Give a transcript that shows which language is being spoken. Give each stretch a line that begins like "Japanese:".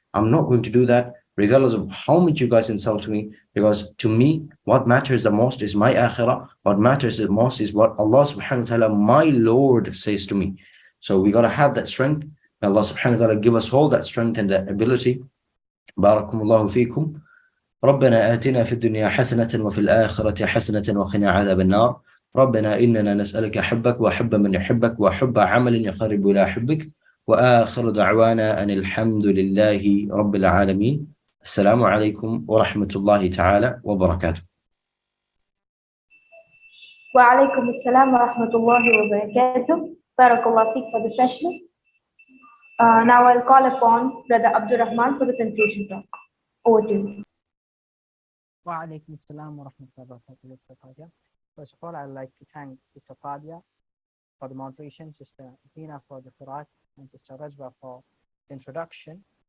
English: I'm not going to do that, regardless of how much you guys insult me, because to me, what matters the most is my akhirah. What matters the most is what Allah subhanahu wa ta'ala, my Lord, says to me. So we got to have that strength. May Allah subhanahu wa ta'ala give us all that strength and that ability.
Arabic: Barakumullahu feekum. ربنا آتنا في الدنيا حسنة وفي الآخرة حسنة وقنا عذاب النار. ربنا إننا نسألك حبك وحب من يحبك وحب عمل يقرب إلى حبك. وآخر دعوانا أن الحمد لله رب العالمين. السلام عليكم ورحمة الله تعالى وبركاته. وعليكم السلام ورحمة الله وبركاته. Barakallah feek
English: for the session. Now I'll call upon Brother Abdul Rahman for the conclusion talk. Over to you.
Arabic: Wa alaikum assalam wa rahmatullahi wa barakatuh.
English: First of all, I'd like to thank Sister Fadia for the moderation, Sister Dina for the Quran, and Sister Rajwa for the introduction.